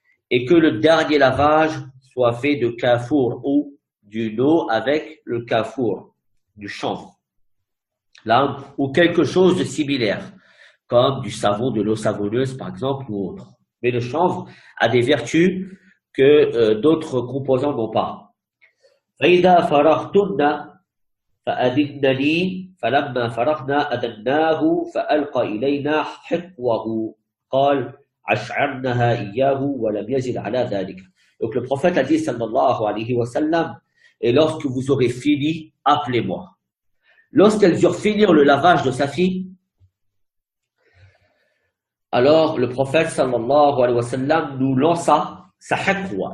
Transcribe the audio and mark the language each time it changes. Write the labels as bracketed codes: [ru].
[fr] Et que le dernier lavage soit fait de kafour ou d'une eau avec le kafour, du chanvre. Là, ou quelque chose de similaire, comme du savon, de l'eau savonneuse par exemple ou autre. Mais le chanvre a des vertus que d'autres composants n'ont pas. [ar] فَإِذَا فَرَغْتُنَّ فأذن لي فلما فرغنا أذناه فألقى إلينا حقوه قال أشعرنها إياه ولم يزل على ذلك. [fr] Donc le prophète a dit [ar] sallallahu alayhi wa sallam, [fr] et lorsque vous aurez fini, appelez-moi. Lorsqu'elles eurent fini le lavage de sa fille, alors le prophète [ar] sallallahu alayhi wa sallam [fr] nous lança sa hiqwa.